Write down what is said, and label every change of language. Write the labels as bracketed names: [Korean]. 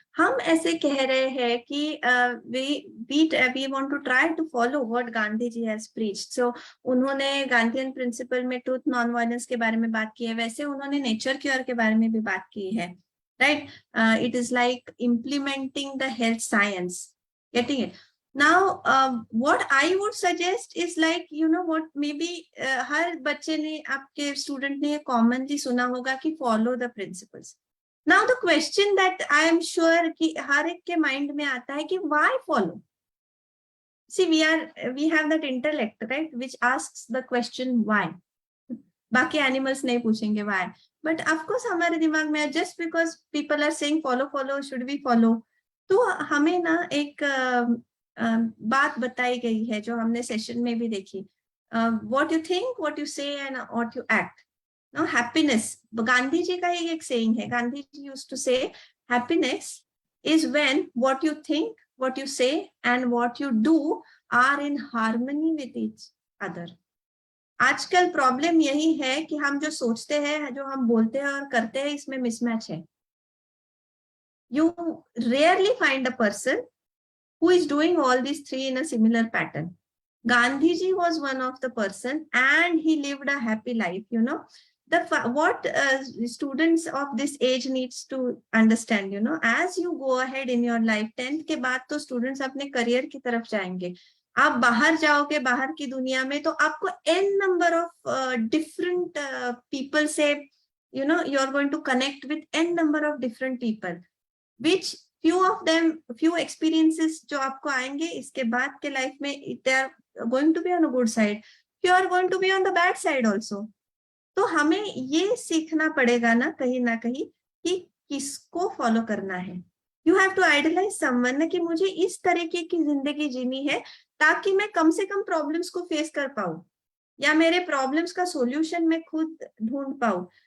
[Hindi] हम ऐसे कह रहे हैं कि [English] we want to try to follow what Gandhi ji has preached. [Hindi] So, उन्होंने Gandhian principle में truth non-violence के बारे में बात की है, वैसे उन्होंने nature cure के बारे में भी बात की है, right? [English] It is like implementing the health science, getting it? Now, what I would suggest is like, you know what, maybe [Hindi] हर बच्चे ने, आपके स्टूडेंट ने [English] commonly [Hindi] सुना होगा कि [English] follow the principles. Now the question that I am sure [Hindi] कि हर एक के [English] mind [Hindi] में आता है कि [English] why follow? See, we have that intellect, right, which asks the question why. [Hindi] बाकी animals नहीं पूछेंगे why. [English] But of course [Hindi] हमारे दिमाग में [English] just because people are saying follow, should we follow? [Hindi] तो हमें ना एक बात बताई गई है जो हमने सेशन में भी देखी, [English] what you think, what you say, and what you act. Now, happiness. Gandhi ji ka एक saying है. Gandhi ji used to say, happiness is when what you think, what you say, and what you do are in harmony with each other. [Hindi] आजकल problem यही है कि हम जो सोचते हैं, जो हम बोलते हैं और करते हैं, इसमें मिसमैच है. [English] You rarely find a person who is doing all these three in a similar pattern. Gandhi ji was one of the person, and he lived a happy life. You know, what students of this age needs to understand. You know, as you go ahead in your life, 10th [Hindi] के बाद तो [English] students अपने career [Hindi] की तरफ जाएंगे. आप बाहर जाओगे, बाहर की दुनिया में, तो आपको [English] n number of different people से, you know, you are going to connect with n number of different people, which few of them, few experiences [Hindi] जो आपको आएंगे इसके बाद के [English] life में, they are going to be on a good side, few are going to be on the bad side also. [Hindi] तो हमें ये सीखना पड़ेगा ना कहीं कि किसको फॉलो करना है. [English] You have to idolize someone [Hindi] ना, कि मुझे इस तरीके की जिंदगी जीनी है ताकि मैं कम से कम प्रॉब्लम्स को फेस कर पाऊं, या मेरे प्रॉब्लम्स का सॉल्यूशन मैं खुद ढूंढ पाऊं.